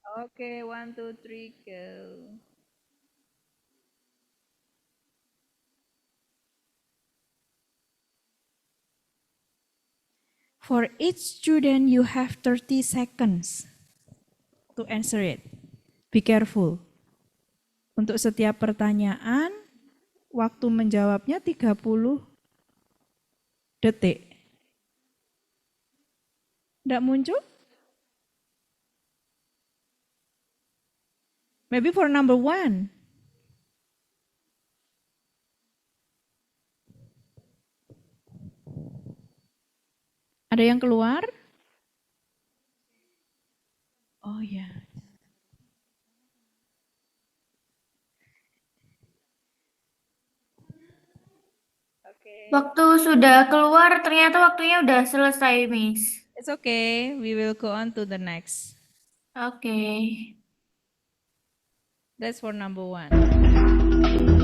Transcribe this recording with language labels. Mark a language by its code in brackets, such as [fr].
[en] Okay, 1, 2, 3, go. For each student, you have 30 seconds to answer it. Be careful. [id] Untuk setiap pertanyaan, waktu menjawabnya 30 detik. Tidak muncul? [en] Maybe for number 1. [id] Ada yang keluar? Oh ya. Waktu sudah keluar, ternyata waktunya udah selesai, Miss. [en] It's okay, we will go on to the next. Okay. That's for number 1.